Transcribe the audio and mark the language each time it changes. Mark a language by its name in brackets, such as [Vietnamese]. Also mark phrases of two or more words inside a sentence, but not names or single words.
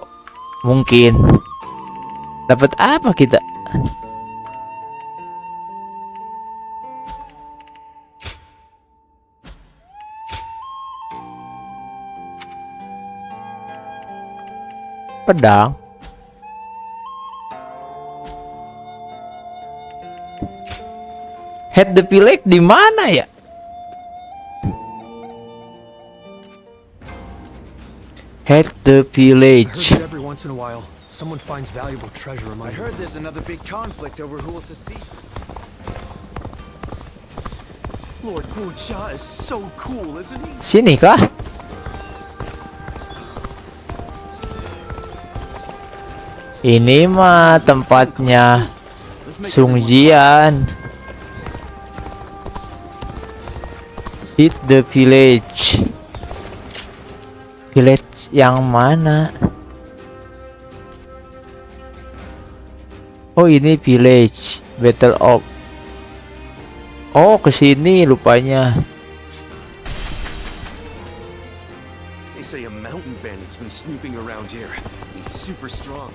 [Indonesian] Mungkin dapat apa kita? Pedang. [English] Head the village [Indonesian] di mana ya? [English] Head the village. Every once in a while, someone finds valuable treasure among. I heard there's another big conflict over who will succeed. Lord Guojia is so cool, isn't he? [Indonesian] Sini kah? Ini mah tempatnya Sung Jian. [English] Hit the village. [Indonesian] Village yang mana? Oh, ini village Battle of. Oh, kesini rupanya. [English] They say a mountain bandit's been snooping around here. He's super strong.